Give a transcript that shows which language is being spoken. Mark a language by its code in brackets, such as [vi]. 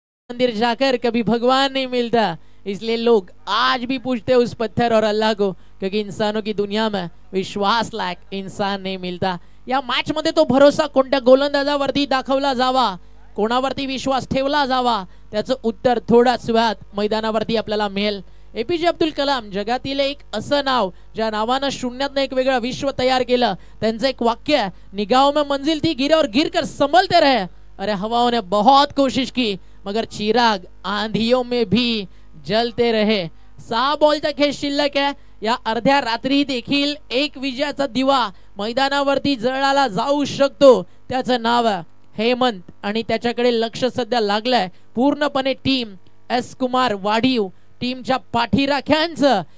[hi] मंदिर जाकर कभी भगवान नहीं मिलता, इसलिए लोग आज भी पूछते उस पत्थर और अल्लाह को, क्योंकि इंसानों की दुनिया में विश्वास लायक इंसान नहीं मिलता. [mr] या मॅच मध्ये तो भरोसा कोणत्या गोलंदाजावरती दाखवला जावा, कोणावरती विश्वास ठेवला जावा, त्याचं उत्तर थोड्याच वेळात मैदानावरती आपल्याला मिळेल. APJ अब्दुल कलाम जगातील एक असं नाव ज्या नावानं शून्यातनं एक वेगळं विश्व तयार केलं. त्यांचं एक वाक्य आहे, [hi] निगाहों में मंजिल थी गिरे और गिर कर संभलते रहे, अरे हवाओं ने बहुत कोशिश की मगर चिराग आंधियों में भी जलते रहे. [mr] 6 बॉलचा खेळ शिल्लक आहे. या अर्ध्या रात्री देखील एक विजयाचा दिवा मैदानावरती जळाला जाऊ शकतो. त्याचं नाव आहे हेमंत आणि त्याच्याकडे लक्ष सध्या लागलंय पूर्णपणे टीम एस कुमार वाढीव टीमच्या पाठीराख्यांचं.